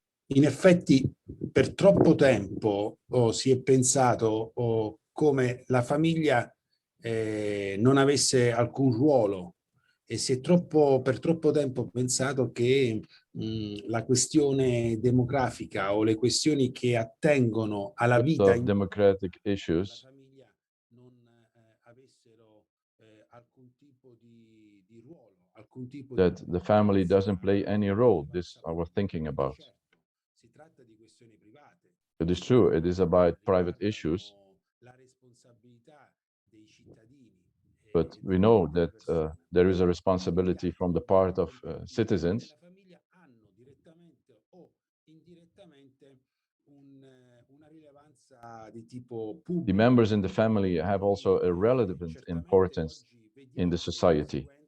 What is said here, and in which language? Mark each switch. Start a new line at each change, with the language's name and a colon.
Italian: In effetti, per troppo tempo si è pensato come la famiglia non avesse alcun ruolo e si è per troppo tempo pensato che la questione demografica o le questioni che attengono alla vita in
English: democratic issues
Italian: non avessero alcun tipo di ruolo, alcun tipo
English: that the family doesn't play any role. This I was thinking about.
Italian: Si tratta di questioni private.
English: It is true, it is about private issues,
Italian: La responsabilità dei cittadini.
English: but we know that there is a responsibility from the part of citizens.
Italian: La famiglia hanno direttamente o indirettamente una rilevanza di tipo pubblico.
English: The members in the family have also a relevant importance in the society.